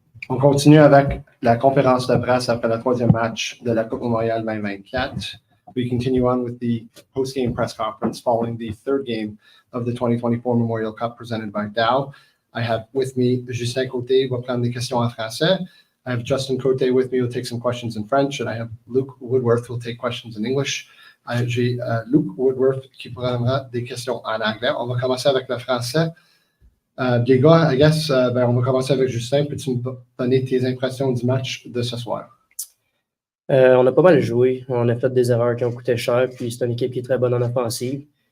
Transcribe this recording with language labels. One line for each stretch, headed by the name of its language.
French: On continue avec la conférence de presse après le 3e match de la Coupe Memorial 2024.
English: We continue on with the post-game press conference following the 3rd game of the 2024 Memorial Cup presented by Dow. I have with me Justin Côté, who will
French: prendre des questions en français.
English: I have Justin Côté with me, who will take some questions in French, and I have Luke Woodworth, who will take questions in English.
French: J'ai Luke Woodworth qui prendra des questions en anglais. On va commencer avec le français. Diego,
English: I guess,
French: on va commencer avec Justin. Peux-tu me donner tes impressions du match de ce soir? On a pas mal joué. On a fait des erreurs qui ont coûté cher. Puis c'est une équipe qui est très bonne en offensive.